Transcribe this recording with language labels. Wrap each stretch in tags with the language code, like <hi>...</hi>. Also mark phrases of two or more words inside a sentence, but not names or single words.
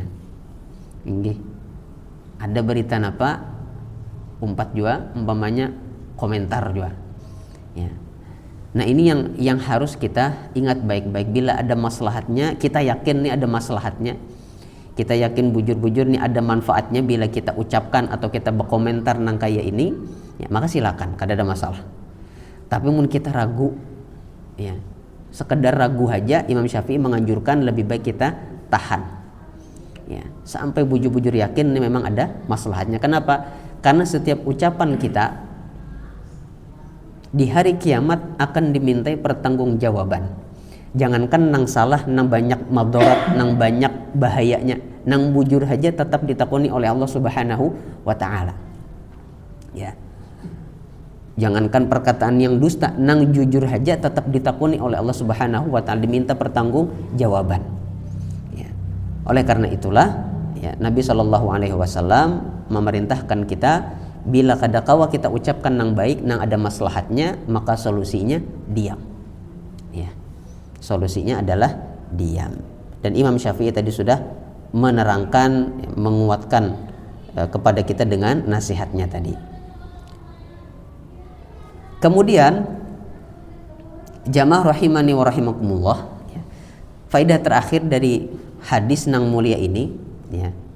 <bjn>Inggih ada berita apa umpat juga umpamanya komentar juga ya.</bjn> <id>Nah, ini yang harus kita ingat baik-baik. Bila ada maslahatnya, kita yakin nih ada maslahatnya, kita yakin bujur-bujur nih ada manfaatnya bila kita ucapkan atau kita berkomentar nang kayak ini ya, maka silakan, kada ada masalah. Tapi mun kita ragu ya, sekedar ragu aja, Imam Syafi'i menganjurkan lebih baik kita tahan ya, sampai bujur-bujur yakin ini memang ada maslahatnya. Kenapa? Karena setiap ucapan kita di hari kiamat akan dimintai pertanggungjawaban.</id> <bjn>Jangankan nang salah, nang banyak madarat, nang banyak bahayanya, nang bujur aja tetap ditakuni oleh Allah</bjn> <ar>Subhanahu wa taala</ar> <bjn>ya.</bjn> <id>Jangankan perkataan yang dusta, nang jujur aja tetap ditakuni oleh Allah</id> <ar>Subhanahu wa taala,</ar> <id>diminta pertanggungjawaban ya. Oleh karena itulah ya, Nabi</id> <ar>Shallallahu alaihi wasallam</ar> <id>memerintahkan kita bila kadakawa kita ucapkan nang baik, nang ada maslahatnya, maka solusinya diam ya. Solusinya adalah diam. Dan Imam Syafi'i tadi sudah menerangkan, menguatkan kepada kita dengan nasihatnya tadi. Kemudian jamaah</id> <ar>rahimani wa rahimakumullah</ar> <id>ya, faidah terakhir dari hadis nang mulia ini ya.</id>